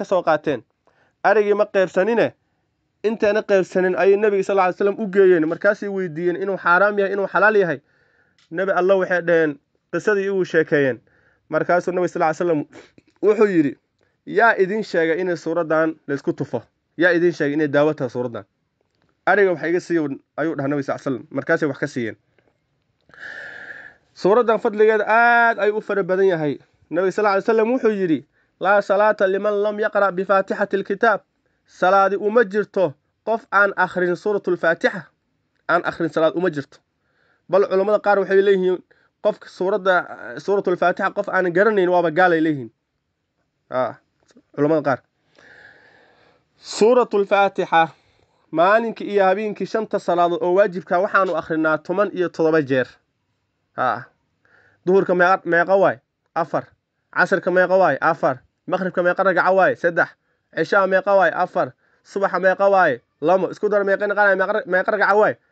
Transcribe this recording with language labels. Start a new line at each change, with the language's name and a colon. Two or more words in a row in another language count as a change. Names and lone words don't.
Somali: soo qaateen arigii ma qaybsanine intaana qaybsanin ay nabiga
Arabic: صلى الله عليه وسلم
Somali: u geeyeen markaas ay weydiiyeen inuu xaraam yahay inuu xalaal yahay nabi allah waxay dhaheen qisadii uu sheekeeyeen markaas nabi
Arabic: صلى الله عليه وسلم
Somali: wuxuu yiri yaa idin sheegay in suuradan la isku tufo yaa idin sheegay in daawata suuradan ariga waxa iga siiyay ayuu dhahay nabi
Arabic: صلى الله عليه وسلم
Somali: markaas ay wax ka siiyeen suuradan fadligeeda aad ay u fara badan yahay nabi
Arabic: صلى الله عليه وسلم
Somali: wuxuu yiri
Arabic: لا صلاة لمن لم يقرأ بفاتحة الكتاب
Somali: salaadi uma jirto qof aan akhrin suuratul faatiha aan akhrin salaad uma jirto bal culimada qaar waxay leeyihiin qofka suuratul faatiha qof aan garanayn waaba gaalay leeyihiin culimada qaar suuratul faatiha maalinka iyo habeenkii 5 salaadood oo waajibka waxaanu akhrinaa 17 jeer duhurka meeqa waay 4 casrka meeqa waay 4 maghribka meeqa ragca waay 3 cishaa meeqa waay 4 subaxa meeqa waay 2 isku dar meeqa ragca waay